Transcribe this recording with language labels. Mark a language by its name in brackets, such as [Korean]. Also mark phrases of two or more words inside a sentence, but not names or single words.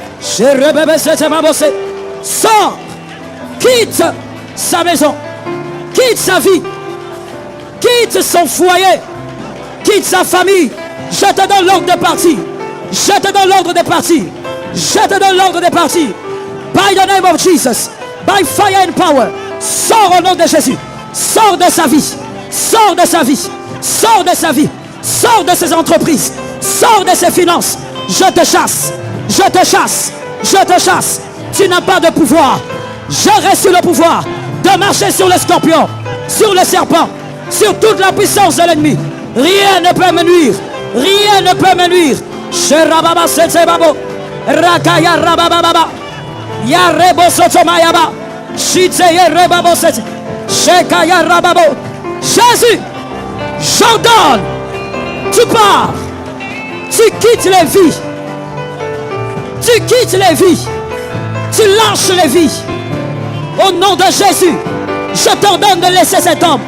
[French] Sors. Quitte sa maison. Quitte sa vie. Quitte son foyer. Quitte sa famille. Je te donne l'ordre de partir. Je te donne l'ordre de partir. Je te donne l'ordre de partir. [English] By the name of Jesus. By fire and power. [French] Sors au nom de Jésus. Sors de sa vie. Sors de sa vie. Sors de sa vie. Sors de ses entreprises. Sors de ses finances. Je te chasse. Je te chasse. Je te chasse. Tu n'as pas de pouvoir. Je reste sur le pouvoir de marcher sur le scorpion, sur le serpent, sur toute la puissance de l'ennemi. Rien ne peut me nuire. Rien ne peut me nuire. Sherababa setsebabo. Rakaya rabababa. Yarebo sotomayaba. Shitseye rebabo set. Shekaya rababo. Jésus, j'ordonne. Tu pars. Tu quittes les vies. Tu quittes les vies. Tu lâches les vies. Au nom de Jésus, je t'ordonne de laisser cet homme.